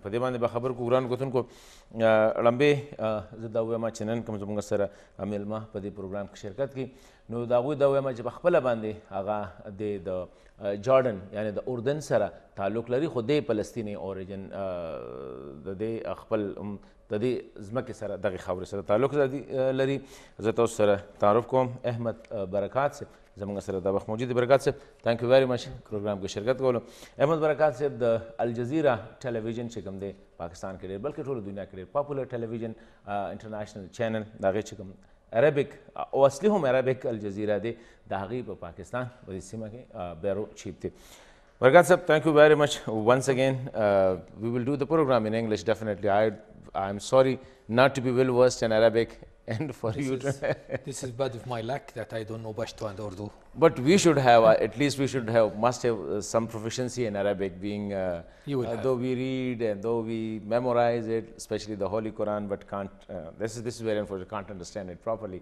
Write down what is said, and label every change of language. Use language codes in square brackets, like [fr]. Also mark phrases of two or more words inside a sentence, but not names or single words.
[ps] په دې باندې به خبر کړو ګرانو کتونکو. ړمبې زه دا ووایم چې نن کوم زموږ سره میلمه په دې پروګرام کې شرکت کوي نو د هغوی دا ووایم چې په خپله باندې هغه د جارډن یعنې د اردن سره تعلق لري، خو دی فلسطیني اوریجن د دې خپل د دې ځمکې سره دغې خاورې سره تعلق لري. زه تاسو سره تعارف کوم احمد برکات صاحب زموږ سره دا وخت موجود دی. برکات صاحب [en] thank you very much [ps] پروګرام کې شرکت کولو. احمد برکات صاحب د الجزیره ټلویزیون چې کوم دی پاکستان کې ډېر بلکې ټوله دنیا کې ډېر [en] popular television international channel [ps] د هغې چې کوم عربک او اصلي هم عربک الجزیره دی د هغې په پاکستان په دې سیمه کې [en] bureau chief [ps] دی. [en] Barakat sir, thank you very much once again. We will do the program in English definitely. I'm sorry not to be well versed in Arabic and for you to this is bad of my luck that I don't know Pashto and Urdu. But we should have at least we should have must have some proficiency in Arabic, being though we read and though we memorize it, especially the Holy Quran, but can't this is very unfortunate, can't understand it properly.